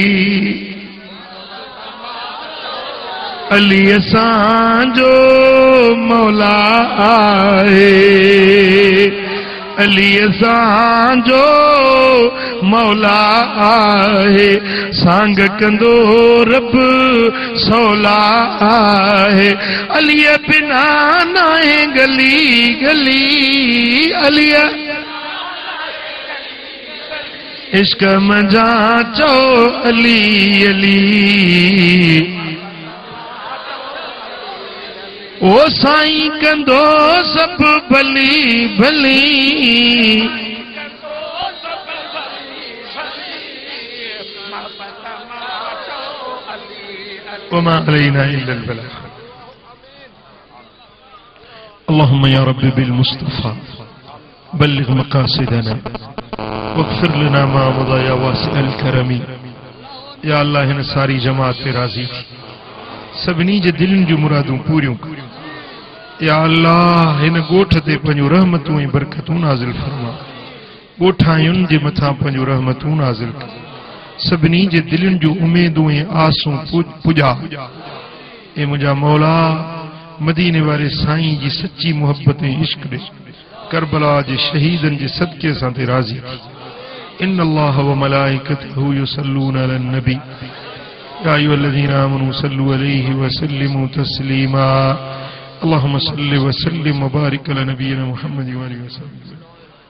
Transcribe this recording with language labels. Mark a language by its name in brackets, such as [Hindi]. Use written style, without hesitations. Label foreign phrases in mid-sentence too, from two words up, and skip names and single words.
[Sindhi] अली असांजो मौला आहे अली असांजो मौला आहे सांग कंदो रब सौला आहे अलीअ बिना नाहे गली गली अलीअ इश्क मजा चो अली अली ओ साईं कंदो सब भली भली [Arabic] وما علينا إلا البلاغ اللهم يا رب بالمصطفى بلغ مقاصدنا واغفر لنا ما مضى يا واسع الكرم يا الله [Sindhi] हिन सारी जमात ते राज़ी सभिनी जे दिलनि जूं मुरादूं पूरियूं या अल्लाह हिन ॻोठ ते पंहिंजूं रहमतूं ऐं बरकतूं नाज़िल फरमा ॻोठायुनि जे मथां पंहिंजूं रहमतूं नाज़िल कर सभिनी जे दिलनि जूं उमेदूं ऐं आसूं पुॼा ऐं मुंहिंजा मौला मदीने वारे साईं जी सच्ची मोहब्बत ऐं इश्क ॾे करबला जे शहीदनि जे सदके सां ते राज़ी [Arabic] إن الله وملائكته يصلون على النبي يا أيها الذين آمنوا صلوا عليه وسلموا تسليما اللهم صل وسلم وبارك على نبينا محمد وآله وسلم